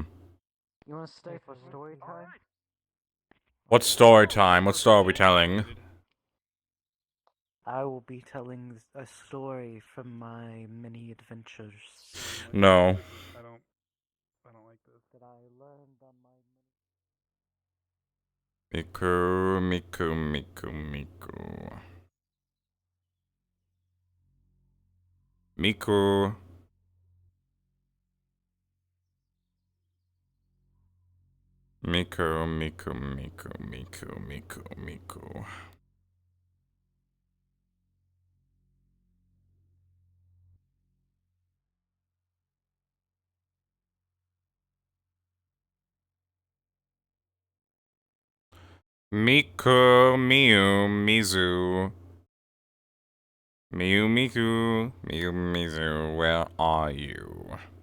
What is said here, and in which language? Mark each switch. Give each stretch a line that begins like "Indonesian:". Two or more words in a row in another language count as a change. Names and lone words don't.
English: You wanna stay for story time? What story time? What story are we telling? I will be telling a story from my many adventures No. I don't like this. that I learned on my. Miku, Miku, Miku, Miku. Miku. Miku, Miku, Miku, Miku, Miku, Miku. Miku, Miu, Mizu. Miu, Miku, Miu, Mizu, where are you?